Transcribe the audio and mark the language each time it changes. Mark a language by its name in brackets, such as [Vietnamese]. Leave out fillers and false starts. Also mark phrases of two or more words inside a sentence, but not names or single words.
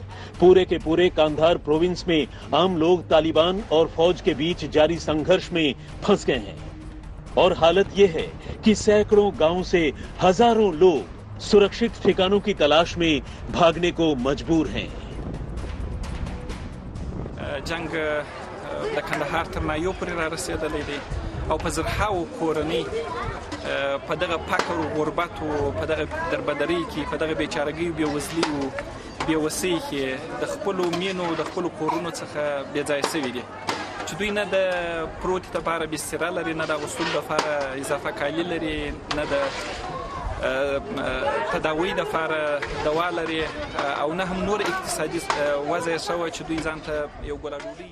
[Hindi] पूरे के पूरे कांधार प्रोविंस में आम लोग तालिबान और फौज के बीच जारी संघर्ष में फंस गए हैं और हालत ये है कि सैकड़ों गांवों से हजारों लोग सुरक्षित ठिकानों की तलाश में भागने को मजबूर हैं। [Pashto] जंग د کندهار تر نایو پورې را رسیدلې دي او په زرهاو کورنۍ په دغه فقر او غربت او په دغه دربدرۍ کې په دغه بیچارګۍ او بېوزلۍ او بېوسۍ کې د خپلو مینو د خپلو کورونو څخه بې ځایه شوي دي چې دوی نه د پروتې لپاره بستره لري، نه د اغوستلو لپاره اضافه کالي لري، نه د تداوی لپاره دوا لري او نه هم نور اقتصادي وضع یې شوی چې دوی ځان ته یو ګوله ډوډۍ